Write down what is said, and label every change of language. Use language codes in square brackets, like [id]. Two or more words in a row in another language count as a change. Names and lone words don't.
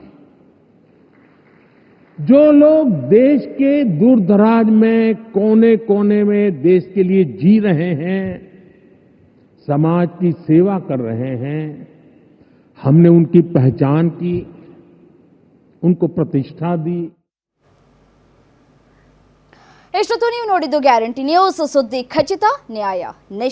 [hi] जो लोग देश के दूर दराज में कोने कोने में देश के लिए जी रहे हैं, समाज की सेवा कर रहे हैं, हमने उनकी पहचान की, उनको प्रतिष्ठा दी। [kn] ಇಷ್ಟೊತ್ತು ನೀವು ನೋಡಿದ್ದು ಗ್ಯಾರಂಟಿ ನ್ಯೂಸ್, ಸುದ್ದಿ ಖಚಿತ, ನ್ಯಾಯ ನಿಶ್ಚಿತ.